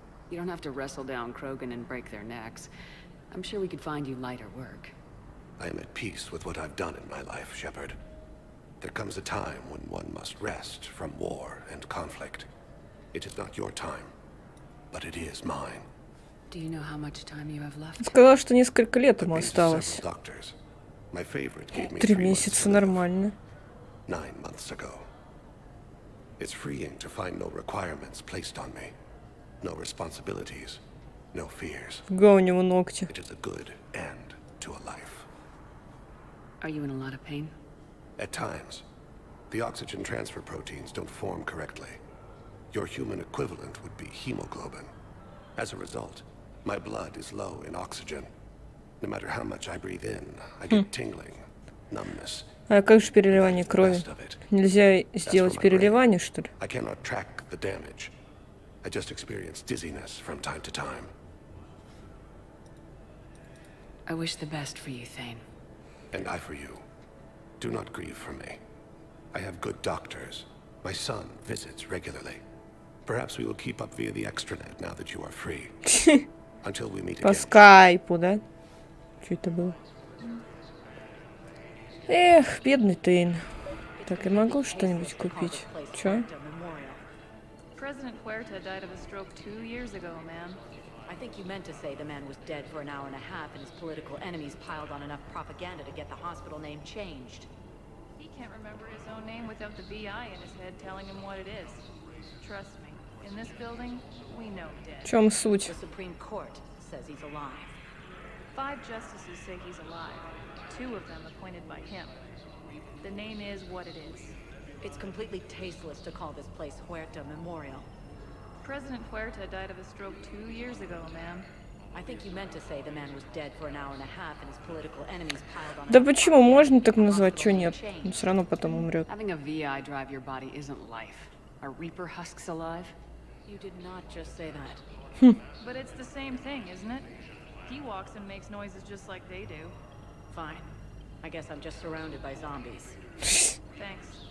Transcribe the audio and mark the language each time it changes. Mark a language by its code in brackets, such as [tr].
[en] You don't have to wrestle down Krogan and break their necks. I'm sure we could find you lighter work. I am at peace with what I've done in my life, Shepard. There comes a time when one must rest from war and conflict. It is not your time, but it is mine. Do you know how much time you have left? [ru] Сказала, что несколько лет ему осталось. [en] My favorite gave me [ru] 3 месяца нормально. [en] 9 months ago. It's freeing to find no requirements placed on me. No responsibilities. No fears. [ru] Фига у него ногти. [en] It is a good end to a life. Are you in a lot of pain? At times. The oxygen transfer proteins don't form correctly. Your human equivalent would be hemoglobin. As a result, my blood is low in oxygen. No matter how much I breathe in, I get tingling, numbness. [ru] А как же переливание крови? Нельзя сделать переливание, что ли? [en] I cannot track the damage. I just experience dizziness from time to time. I wish the best for you, Thane. And I for you. Do not grieve for me. I have good doctors. My son visits regularly. Perhaps we will keep up via the extranet now that you are free. Until we meet [ru] По [en] again. [ru] скайпу, да? Что это было? Эх, бедный Тейн. Так, я могу что-нибудь купить? Чё? [en] President Huerta died of a stroke 2 years ago, ma'am. I think you meant to say the man was dead for an hour and a half and his political enemies piled on enough propaganda to get the hospital name changed. He can't remember his own name without the VI in his head telling him what it is. Trust me, in this building, we know dead. [ru] В чем суть? [en] The Supreme Court says he's alive. 5 justices say he's alive, 2 of them appointed by him. The name is what it is. It's completely tasteless to call this place Huerta Memorial. President Huerta died of a stroke 2 years ago, ma'am. I think you meant to say the man was dead for an hour and a half and his political enemies piled on. [ru] Да почему можно так назвать, что нет? Он все равно потом умрет. [en] Having a VI drive your body isn't life. Are Reaper husks alive? You did not just say that. But it's the same thing, isn't it? He walks and makes noises just like they do. Fine. I guess I'm just surrounded by zombies. Thanks.